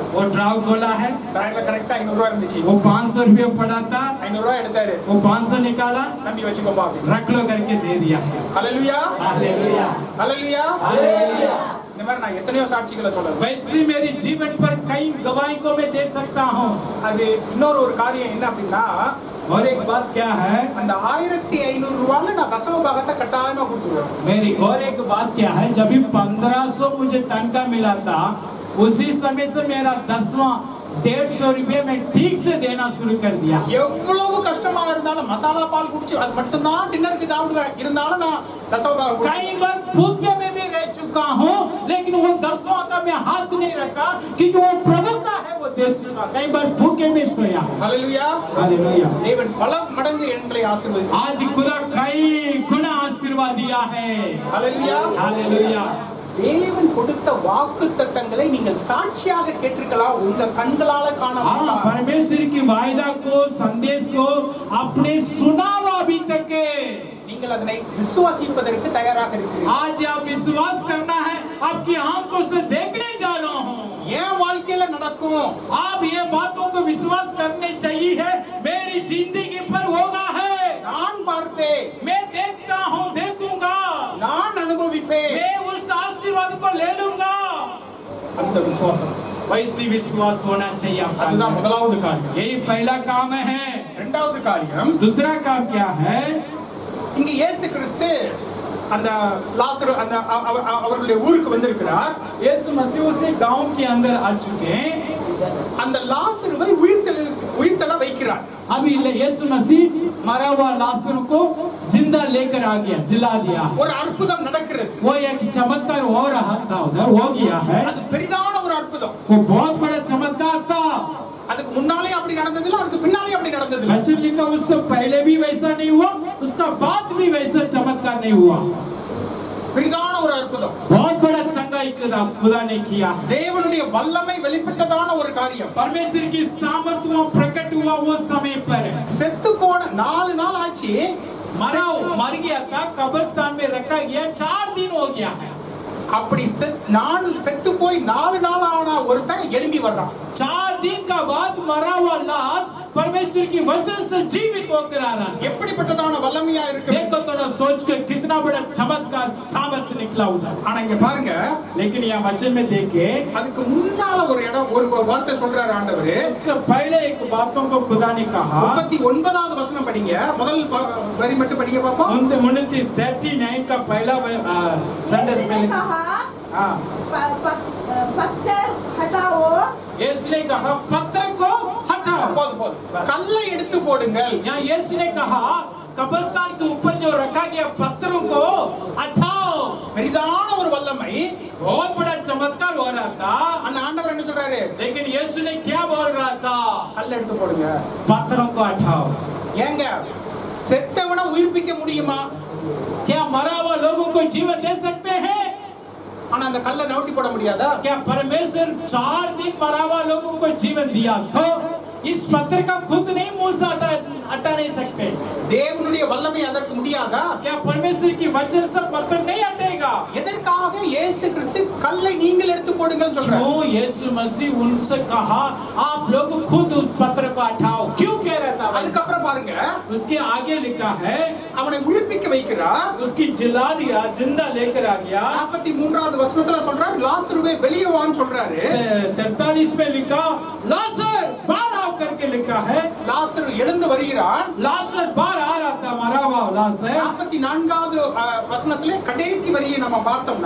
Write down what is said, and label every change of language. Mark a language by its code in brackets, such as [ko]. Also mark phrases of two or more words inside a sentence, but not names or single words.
[hi] वो ड्राइवर बोला है [ta] டிரைவர்ல கரெக்ட்டா 500 ரூபாய் இருந்துச்சு. [hi] वो 500 रुपए पड़ा था [ta] 500 ரூபாய் எடுத்தாரு. [hi] वो 500 निकाला [ta] தம்பி வச்சுக்கோப்பா அப்படி [hi] रख लो करके दे दिया। हालेलुया हालेलुया हालेलुया हालेलुया। [ta] இந்த மாதிரி நான் எத்தனையோ சாட்சிகளை சொல்லலாம். [hi] वैसे मेरे जीवन पर कई गवाही को मैं दे सकता हूँ। [ta] அது இன்னொரு ஒரு காரியம் என்ன அப்படின்னா [hi] और एक बात क्या है [ta] அந்த 1500 ரூபாயில நான் தசம பாகத்தை கட்டாயமா கொடுத்துருவேன். [hi] मेरी और एक बात क्या है जब भी 1500 मुझे तनख्वाह मिला था उसी समय से मेरा 10वां 150 रुपये में ठीक से देना शुरू कर दिया। [ta] எவ்வளவு கஷ்டமா இருந்தாலும் மசாலா பால் குடிச்சு அது மட்டும் தான் டின்னருக்கு சாப்பிடுவேன். இருந்தாலும் நான் [hi] दसवां का कई बार भूखे में भी रह चुका हूँ लेकिन वो 10वां का मैं हाथ नहीं रखा क्योंकि वो प्रभु का है वो दे चुका। कई बार भूखे में सोया। हालेलुया हालेलुया। [ta] தேவன் பல மடங்கு எங்களை ஆசீர்வதித்தார். [hi] आज खुदा कई गुना आशीर्वाद दिया है। हालेलुया हालेलुया। [ta] தேவன் கொடுத்த வாக்குத்தத்தங்களை நீங்கள் சாட்சியாக கேட்டிருக்கலாம். உங்க கண்களால காண முடியும். [hi] परमेश्वर की वायदा को संदेश को आपने सुना हुआ अभी तक [ta] நீங்கள் அதனை விசுவாசிப்பதற்கு தயாராக இருக்கிறீர்கள். [hi] आज आप विश्वास करना है आपकी आंखों से देखने जा रहा हूँ। [ta] ஏன் வாழ்க்கையில நடக்கும்? [hi] आप ये बातों को विश्वास करने चाहिए है मेरी जिंदगी पर होगा है। [ta] நான் பார்ப்பேன், [hi] मैं देखता हूँ देखूंगा, [ta] நான் அனுபவிப்பேன். [hi] मैं उस आशीर्वाद को ले लूंगा। [ta] அந்த விசுவாசம் [hi] वैसी विश्वास होना चाहिए आपका। [ta] அதுதான் முதலாவது காரியம். [hi] यही पहला काम है। [ta] இரண்டாவது காரியம் [hi] दूसरा काम क्या है [ta] இங்க இயேசு கிறிஸ்து அந்த லாசரு அந்த அவர்களுடைய ஊருக்கு வந்திருக்கிறார். [hi] यीशु मसीह उसे गांव के अंदर आ चुके हैं। [ta] அந்த லாசருவை உயிர்த்தெழ வைக்கிறார். [hi] अभी यीशु मसीह मरा हुआ लाजर को जिंदा लेकर आ गया जिला दिया। [ta] ஒரு அற்புதம் நடக்கிறது. [hi] वो एक चमत्कार हो रहा था उधर हो गया है। [ta] அது பெரிதான ஒரு அற்புதம். [hi] वो बहुत बड़ा चमत्कार था। [ta] அதுக்கு முன்னாலே அப்படி நடந்தது இல்ல, அதுக்கு பின்னாலே அப்படி நடந்தது இல்ல. [hi] अच्छा वचन लिखा उससे पहले भी वैसा नहीं हुआ, उसका बाद भी वैसा चमत्कार नहीं हुआ। [ta] பெரிதான ஒரு அற்புதம். [hi] बहुत बड़ा चंगाई खुदा ने किया। [ta] தேவனுடைய வல்லமை வெளிப்பட்டதான ஒரு காரியம். [hi] परमेश्वर की सामर्थ वहाँ प्रकट हुआ वो समय पर। [ta] செத்து போன 4 நாள் ஆச்சு. [hi] मर गया था, कब्रिस्तान में रखा गया, 4 दिन हो गया है। [ta] அப்படி செத்து போய் 4 நாள் ஆனா ஒருத்தன் எழும்பி வர்றான். [hi] 4 दिन का बाद मरा हुआ लाश परमेश्वर की वचन से जीवित होकर आ रहा है। [ta] எப்படிப்பட்டதான வல்லமையா இருக்கு. [hi] देखो थोड़ा सोच के कितना बड़ा चमत्कार सामर्थ निकला उधर। [ta] ஆனா இங்க பாருங்க, [hi] लेकिन यहाँ वचन में देखे [ta] அதுக்கு முன்னால ஒரு இடம் ஒரு வார்த்தை சொல்றாரு ஆண்டவர். [hi] इससे पहले एक बातों को खुदा ने कहा। [ta] 39வது வசனம் படிங்க, முதல் வரி மட்டும் படிங்க பாப்போம். [hi] 39 का पहला सेंटेंस में कहा, हाँ, पत्थर हटाओ। यीशु ने कहा पत्थर को हटाओ। [ta] போதும் கல்லை எடுத்து போடுங்கள். [hi] यहाँ यीशु ने कहा कब्रिस्तान के ऊपर जो रखा गया पत्थरों को हटाओ। [ta] பெரிதான ஒரு வல்லமை, [hi] बहुत बड़ा चमत्कार हो रहा था। [ta] அந்த ஆண்டவர் என்ன சொல்றாரு? [hi] लेकिन यीशु ने क्या बोल रहा था? [ta] கல்லை எடுத்து போடுங்க. [hi] पत्थरों को हटाओ। [ta] ஏங்க செத்தவனை உயிர்ப்பிக்க முடியுமா? [hi] क्या मरा हुआ लोगों को जीवन दे सकते हैं? [ta] ஆனா அந்த கல்லை நவுட்டி போட முடியாதா? [hi] क्या परमेश्वर 4 दिन मरा हुआ लोगों को जीवन दिया तो इस पत्थर का खुद नहीं मुंह से हटा नहीं सकते? [ta] தேவனுடைய வல்லமை அதற்கு முடியாதா? [hi] क्या परमेश्वर की वचन से पत्थर नहीं हटेगा? [ta] எதற்காக இயேசு கிறிஸ்து கல்லை நீங்கள் எடுத்து போடுங்கள் சொல்றாரு? [hi] क्यों यीशु मसीह उनसे कहा आप लोग खुद उस पत्थर को हटाओ? क्यों कह रहा था? [ta] அதுக்கு அப்புறம் பாருங்க, [hi] उसके आगे लिखा है [ta] அவனை உயிர்ப்பிக்க வைக்கிறார். [hi] उसकी जिला दिया, जिंदा लेकर आ गया। [ta] 43வது வசனத்துல சொல்றாரு லாசருவே வெளியே வான்னு சொல்றாரு. [hi] 43 में लिखा लाजर बाहर आओ करके लिखा है। [ta] லாசரு எழுந்து வருகிறான். [hi] लाजर बाहर आ रहा था, मरा हुआ लाजर। [ta] 44வது வசனத்திலே கடைசி வரியை நம்ம பார்த்தோம்னா